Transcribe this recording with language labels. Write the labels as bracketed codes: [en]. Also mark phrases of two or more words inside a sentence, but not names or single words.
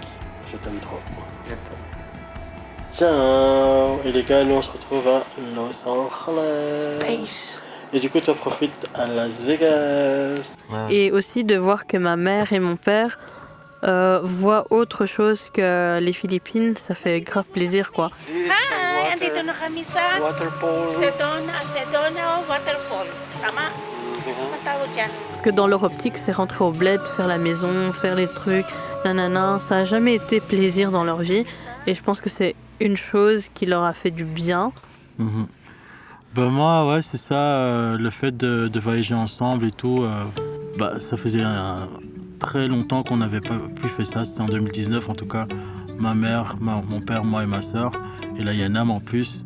[fr] Je t'aime trop. Ciao. Et les gars, nous on se retrouve à Los Angeles. Peace. Et du coup, tu profites à Las Vegas. Ouais. Et aussi de voir que ma mère et mon père voient autre chose que les Philippines, ça fait grave plaisir quoi. [tl] Hi, andito na kami sa Waterfall. Sedona Waterfall. Tama? Matawag yan. [fr] Parce que dans leur optique, c'est rentrer au bled, faire la maison, faire les trucs, nanana. Ça n'a jamais été plaisir dans leur vie. Et je pense que c'est une chose qui leur a fait du bien. Ben moi, ouais, c'est ça, le fait de voyager ensemble et tout, ça faisait très longtemps qu'on n'avait pas pu faire ça, c'était en 2019 en tout cas, ma mère, mon père, moi et ma soeur, et là il y a Nam en plus.